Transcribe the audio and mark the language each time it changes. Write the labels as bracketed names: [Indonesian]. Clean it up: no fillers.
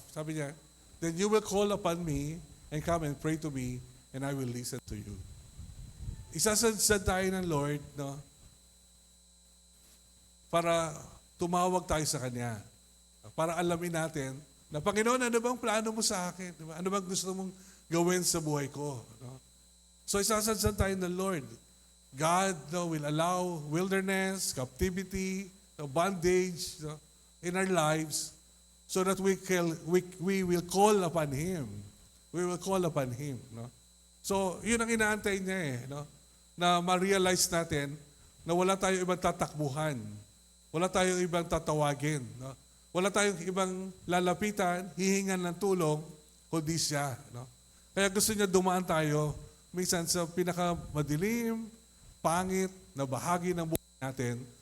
[Filipino] Sabi niya, [English] then you will call upon me and come and pray to me and I will listen to you. [Filipino] Isasadsad tayo ng Lord, para tumawag tayo sa Kanya. Para alamin natin na, Panginoon, ano bang plano mo sa akin? Diba? Ano bang gusto mong gawin sa buhay ko? So isasadsad tayo ng Lord. [English] God will allow wilderness, captivity, bondage in our lives so that we will call upon Him. We will call upon Him. [Filipino] So, yun ang inaantay niya na ma-realize natin na wala tayong ibang tatakbuhan. Wala tayong ibang tatawagin. Wala tayong ibang lalapitan, hihingan ng tulong, kundi siya. Kaya gusto niya dumaan tayo minsan sa pinakamadilim, pangit na bahagi ng buhay natin.